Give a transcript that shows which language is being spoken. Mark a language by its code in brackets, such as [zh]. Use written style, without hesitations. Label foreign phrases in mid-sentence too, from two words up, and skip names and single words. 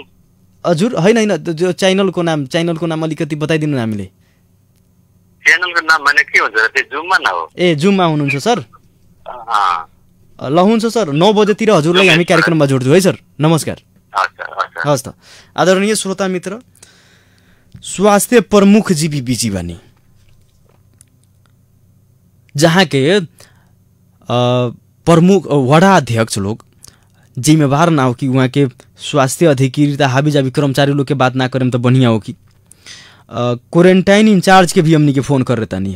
[ne] हजुर होइन जो च्यानलको नाम अलिकति बताइदिनु न हामीले। च्यानलको नाम भने के हुन्छ र? त्यो जुममा न हो? ए जुममा हुनुहुन्छ सर? ल हुन्छ सर, 9 बजेतिर हजुरलाई हामी कार्यक्रममा जोड्छौँ है सर। नमस्कार। हस् त। [bho] आदरणीय श्रोता मित्र, स्वास्थ्य प्रमुख जी भी बिजी बनी, जहाँ के प्रमुख वड़ा अध्यक्ष लोग जिम्मेवार ना हो कि वहाँ के स्वास्थ्य अधिकृत हावी जावी कर्मचारी लोग के बात ना करें तो बढ़िया हो कि क्वारंटाइन इंचार्ज के भी हमनी के फोन कर रहता नहीं।